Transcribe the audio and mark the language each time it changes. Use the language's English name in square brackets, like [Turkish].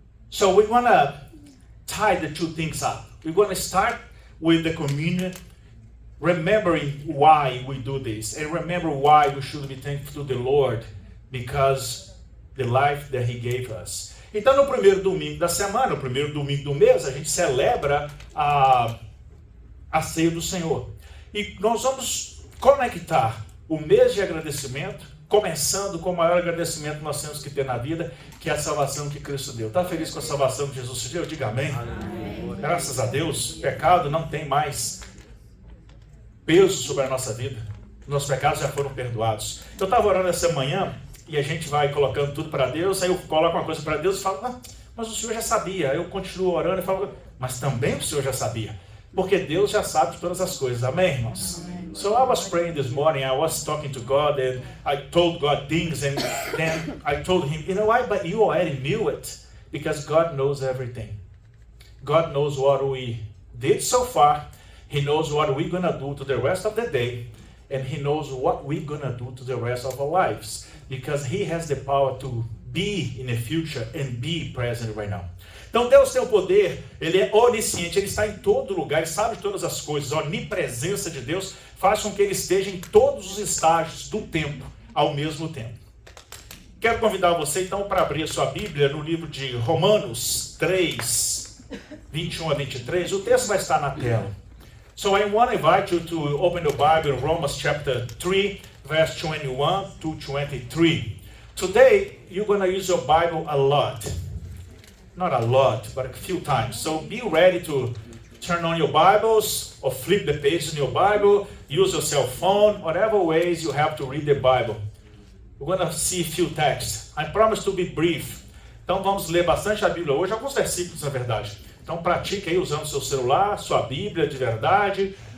[English] So we want to tie the two things up. We're going to start with the communion, remembering why we do this, and remember why we should be thankful to the Lord, because the life that He gave us. [Portuguese] Então, no primeiro domingo da semana, no primeiro domingo do mês, a gente celebra a ceia do Senhor. E nós vamos conectar o mês de agradecimento, começando com o maior agradecimento que nós temos que ter na vida, que é a salvação que Cristo deu. Está feliz com a salvação que Jesus te deu? Diga amém. Amém. Graças a Deus, o pecado não tem mais peso sobre a nossa vida. Nossos pecados já foram perdoados. Eu estava orando essa manhã, e a gente vai colocando tudo para Deus, aí eu coloco uma coisa para Deus e falo, mas o Senhor já sabia. Aí eu continuo orando e falo, mas também o Senhor já sabia. Porque Deus já sabe de todas as coisas. Amém, irmãos? [English] So I was praying this morning, I was talking to God, and I told God things, and then I told Him, you know why, but you already knew it. Because God knows everything. God knows what we did so far. He knows what we're going to do to the rest of the day. And He knows what we're going to do to the rest of our lives. Because He has the power to be in the future and be present right now. [Portuguese] Então Deus tem o poder, Ele é onisciente, Ele está em todo lugar, Ele sabe todas as coisas. A onipresença de Deus faz com que Ele esteja em todos os estágios do tempo, ao mesmo tempo. Quero convidar você então para abrir a sua Bíblia no livro de Romanos 3, 21 a 23. O texto vai estar na tela. [English] So I want to invite you to open the Bible in Romans chapter 3, verse 21 to 23. Today, you're going to use your Bible a lot. Not a lot, but a few times. So be ready to turn on your Bibles or flip the pages in your Bible, use your cell phone, whatever ways you have to read the Bible. We're going to see a few texts. I promise to be brief. [Portuguese] Então vamos ler bastante a Bíblia hoje, alguns versículos na verdade. Então pratique aí usando seu celular, sua Bíblia de verdade.